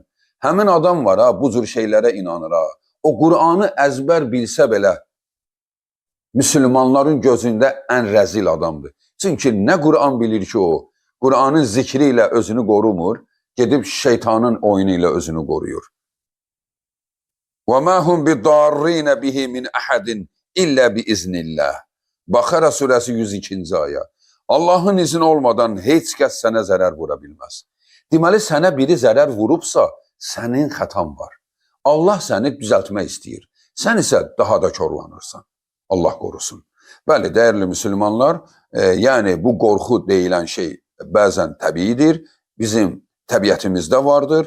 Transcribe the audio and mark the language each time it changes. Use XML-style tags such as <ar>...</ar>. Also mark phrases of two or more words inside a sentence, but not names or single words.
<az>Həmin adam var ha, bu cür şeylərə inanır ha. O Qur'anı əzbər bilsə belə, müsəlmanların gözündə ən rəzil adamdır. Çünki nə Qur'an bilir ki o, Qur'anın zikri ilə özünü qorumur, gedib şeytanın oyunu ilə özünü qoruyur.</az> <ar>وَمَا هُمْ بِضَارِّينَ بِهِ مِنْ أَحَدٍ إِلَّا بِإِذْنِ اللّٰهِ</ar> <az>Bakara surəsi 102-ci ayə. Allahın izni olmadan heç kəs sənə zərər vura bilməz. Deməli, sənə biri zərər vurubsa, sənin xətan var. Allah səni düzəltmək istəyir. Sən isə daha da korlanırsan. Allah qorusun. Bəli, dəyərli müsəlmanlar, yəni bu qorxu deyilən şey bəzən təbiidir, bizim təbiətimizdə vardır.</az>